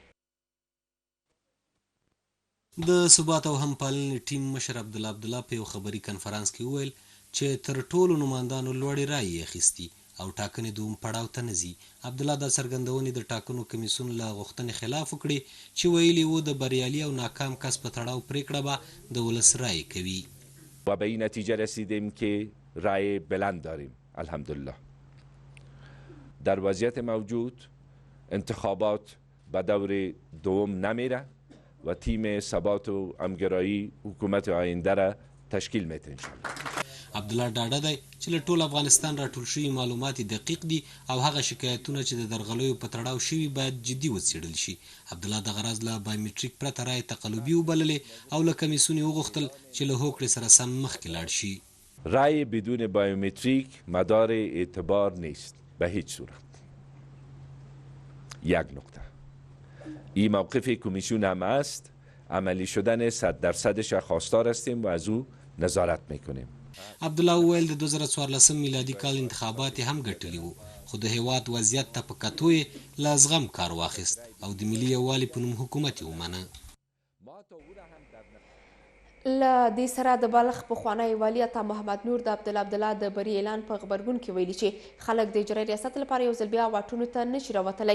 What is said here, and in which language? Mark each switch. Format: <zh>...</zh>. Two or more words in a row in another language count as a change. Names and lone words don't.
<ps>د ثبات او همپالنې ټیم مشر عبدالله په یو خبري کنفرانس کې وویل چې تر ټولو نمایندانو لوړې رایې اخیستي او ټاکنې دوم پړاو ته نه ځي. عبدالله دا څرګندونې د ټاکنو کمیسیون له غوښتنې خلاف وکړي چې ویلي وو د بریالي او ناکام کس په تړاو پریکړه به د ولس رای کوي.</ps> <fa>و به این نتیجه رسیدیم که رای بلند داریم. الحمدلله در وضعیت موجود انتخابات به دور دوم نمیره و تیم ثبات و همگرایی حکومت آینده را تشکیل میده انشاءالله.</fa> <ps>عبدالله ډاډه دی چې له ټول افغانستان راټول شوي معلومات دقیق دي او هغه شکایتونه چې د درغلیو په تړاو شوي باید جدي وڅېړل شي. عبدالله دغه راز له بایومټریک پرته رای تقلبي وبللې او له کمیسیون یې وغوښتل چې له هوکړې سره سم مخکې لاړ شي.</ps> <fa>رای بدون بایومتریک مدار اعتبار نیست به هیچ صورت. یک نکته این موقف کمیسیون هم است. عملی شدن 100% خواستار هستیم و از او نظارت میکنیم.</fa> <ps>عبدالله وویل د 2014 میلادي کال انتخابات هم ګټلي وو خو د هیواد وضعیت ته په کتو یې له زغم کار واخیست او د ملي یووالي په نوم حکومت یې ومنه. له دې سره د بلخ پخوانی والي عطا محمد نور د عبدالله د بري اعلان په غبرګون کې ویلي چې خلک د اجرایي ریاست لپاره یو ځل بیا واټونو ته نشي راوتلی.</ps>